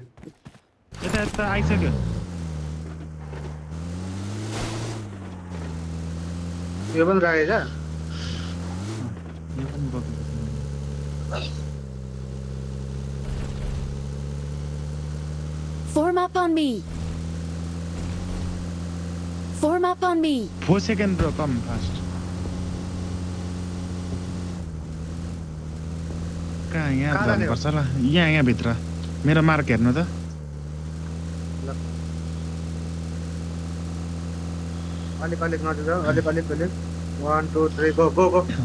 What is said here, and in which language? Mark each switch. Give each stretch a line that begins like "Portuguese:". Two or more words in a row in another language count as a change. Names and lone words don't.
Nepali: यता आइसक्यो
Hindi: ये बन रहा है क्या
English: Form up on me.
Nepali: 4
English: second bro come fast
Nepali: कहाँ यहाँ जानुपर्छ ल यहाँ भित्र मेरो मार्क हेर्नु त अलिक नजिक जाऊ अलिक 1 2 3 गो